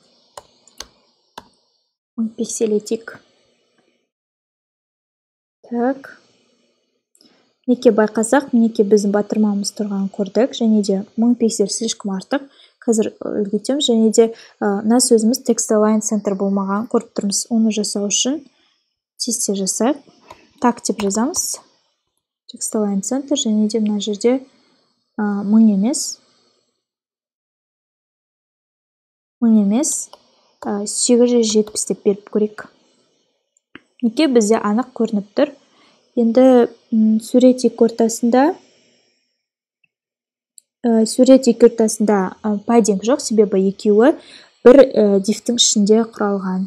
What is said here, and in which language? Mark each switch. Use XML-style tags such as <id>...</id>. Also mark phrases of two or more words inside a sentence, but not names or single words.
<kk>10 пиксель етейік. Так. Неке байқасақ, неке біздің батырмамыз тұрған көрдік. Және де 1000 пиксель слишком артық. Қазір үлгетеміз. Және де мына сөзіміз</kk> <en>text align center</en> <kk>болмаған көріп тұрмыз. Оны жасау үшін тесте жасайық. Так деп жазамыз.</kk> <en>Text align center</en> <kk>және де мына жерде 1000 емес. 870 деп беріп көрейік. Неке бізде анық көрініп тұр. Енді сурет екі ортасында padding жоқ, себебі екеуі бір дифтің ішінде құралған.</kk>